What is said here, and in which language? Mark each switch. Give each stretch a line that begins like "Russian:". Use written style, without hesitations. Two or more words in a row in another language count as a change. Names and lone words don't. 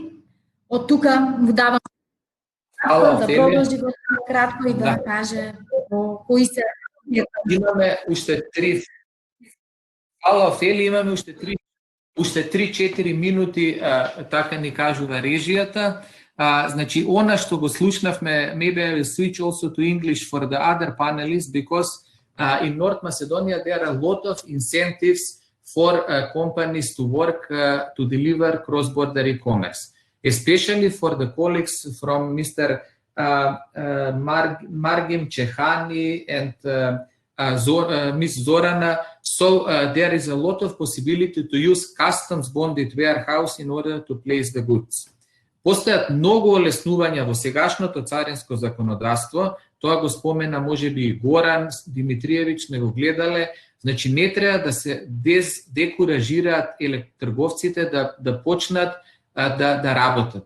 Macedonian: Од тука му давам да продолжи го кратко и да каже кои се... Имаме уште 3. Фала, Офелија, имаме уште 3-4 минути, така ни кажува режијата. Значи, она што го слушнавме,
English: maybe I will switch also to English for the other panelists, because in North Macedonia there are a lot of incentives for companies to work to deliver cross-border e-commerce, especially for the colleagues from Mr. Margim Chehani and Ms. Zorana. So there is a lot of possibility to use customs bonded warehouse in order to place the goods.
Macedonian: Постојат многу олеснувања во сегашното царинско законодавство, тоа го спомена можеби и Горан Димитриевич, не го гледале. Значи не треба да се декуражираат трговците да почнат да работат.